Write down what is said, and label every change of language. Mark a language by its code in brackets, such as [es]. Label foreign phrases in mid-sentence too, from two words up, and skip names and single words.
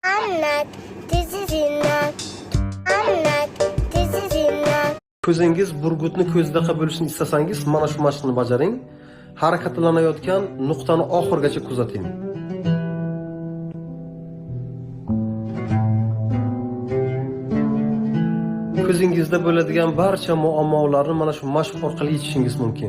[en] Anlat, this is enough. Anlat, this is enough. [uz] Ko'zingiz burgutni ko'zdaqa bo'lishini istasangiz, mana shu mashqni bajaring. Harakatlanayotgan nuqtani oxirigacha kuzating. Ko'zingizda bo'ladigan barcha muammolarni mana shu mashq orqali yechishingiz mumkin.